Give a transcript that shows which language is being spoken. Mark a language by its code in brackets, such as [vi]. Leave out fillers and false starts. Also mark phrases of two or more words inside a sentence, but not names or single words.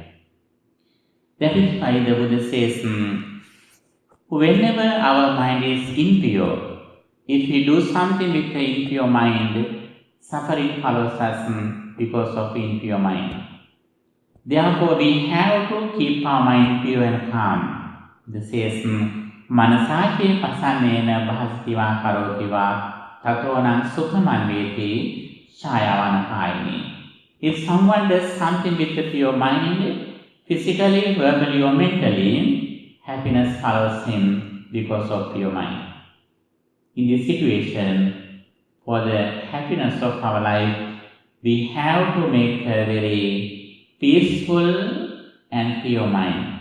[en] That is why the Buddha says, whenever our mind is impure, if we do something with the impure mind, suffering follows us because of impure mind. Therefore, we have to keep our mind pure and calm. This says, [pi] Manasache pasanena bhastiva karotiva tatonang sukhamanveti shayavanakayani. [en] If someone does something with the pure mind, physically, verbally or mentally, happiness follows him because of pure mind. In this situation, for the happiness of our life, we have to make a very peaceful and pure mind.